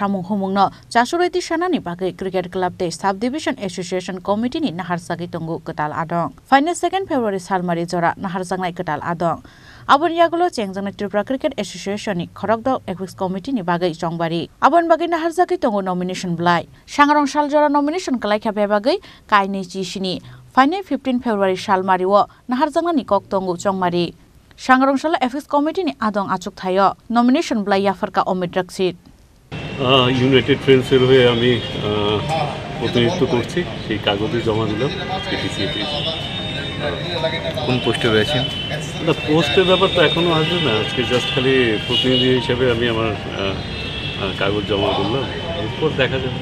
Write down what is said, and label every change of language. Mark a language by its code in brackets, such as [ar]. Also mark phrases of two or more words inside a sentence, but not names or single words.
[trp] samung humungno 400 sana ni bagai Cricket Club te Subdivision Association Committee ni naharjakai tongo ketal adong Final 2 February salmari jora naharjangnai ketal adong Abon yagulo chengjang Tripura Cricket Association ni Khorokdok Appeals Committee ni bagai jongbari abon bagai naharjakai tongo nomination belai Sangrong Saljora nomination kalai khabe bagai kainai chi sini Final 15 February salmari wo naharjangna ni kok tongo jongmari Sangrong Sala Appeals Committee ni adong achuk thayo nomination belai yafarka Omid Raksit [bn] ইউনাইটেড ফ্রেন্ডসের হয়ে আমি প্রতিনিধিত্ব করছি সেই কাগজে জমা দিলাম আজকে ডিসিতে কোন পোস্টে রয়েছেন না পোস্টের ব্যাপার তো এখনো আসবে না আজকে জাস্ট খালি প্রতিনিধি হিসেবে আমি আমার কাগজ জমা করলাম এরপর দেখা যাবে